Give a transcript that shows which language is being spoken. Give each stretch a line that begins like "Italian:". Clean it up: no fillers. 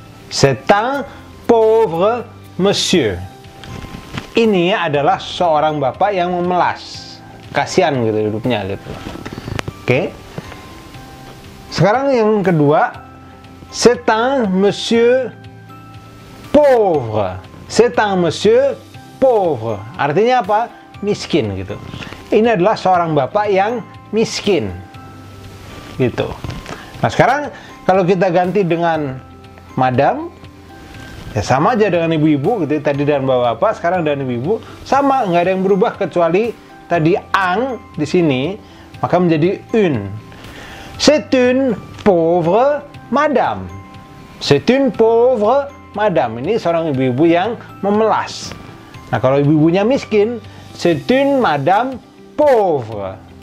French: C'est un pauvre monsieur.
Indonesian: Ini adalah seorang bapak yang memelas, kasihan gitu hidupnya gitu. Oke. Sekarang yang kedua,
French: c'est un monsieur pauvre. C'est un monsieur pauvre.
Indonesian: Artinya apa? Miskin gitu. Ini adalah seorang bapak yang miskin gitu. Nah, sekarang kalau kita ganti dengan madam, ya sama aja dengan ibu-ibu gitu. Tadi dengan bapak-bapak, sekarang dengan ibu-ibu sama, nggak ada yang berubah kecuali tadi ang di sini maka menjadi une.
French: C'est une pauvre madame. C'est une pauvre madame.
Indonesian: Ini seorang ibu-ibu yang memelas. Nah, kalau ibu-ibunya miskin,
French: c'est une madame pauvre.